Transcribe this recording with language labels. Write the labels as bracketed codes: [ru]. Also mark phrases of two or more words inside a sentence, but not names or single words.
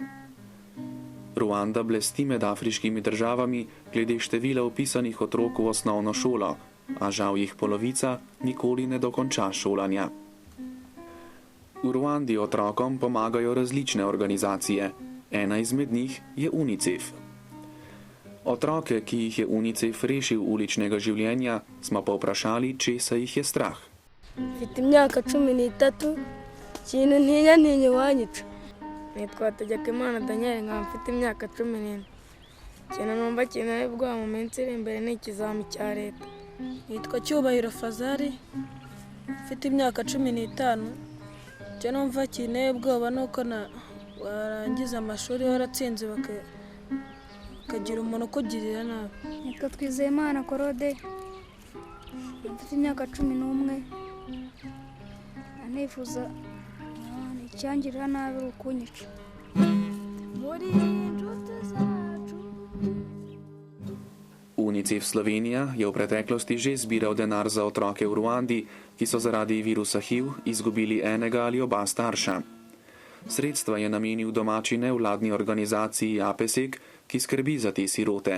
[sl] Ruanda blesti med afriškimi državami glede števila vpisanih otrok v osnovno šolo, a žal jih polovica nikoli ne dokonča šolanja. V Ruandi otrokom pomagajo različne organizacije. Ena izmed njih je UNICEF. Otroke, ki jih je UNICEF rešil uličnega življenja, smo povprašali, česa jih je strah. [rw] Mfite imyaka 13, ikintu ntinya iwanyica. Nitwa Tegekimana Daniel, nkaba mfite imyaka 14. Ikintu numva kineye ubwoba mu minsi iri imbere ni ikizami cya leta. Nitwa Cyubahiro Fazari, mfite imyaka 15. Icyo numva kineye ubwoba ni uko warangiza amashuri waratsinze bakagira umuntu ukugirira nabi. Nitwa Twizeyimana Korode, mfite imyaka 11. Anifuza icyangirira nabi ukunyica. [sl] UNICEF Slovenija je v preteklosti že zbiral denar za otroke v Ruandi, ki so zaradi virusa HIV izgubili enega ali oba starša. Sredstva je namenil domači nevladni organizaciji APESEC, ki skrbi za te sirote.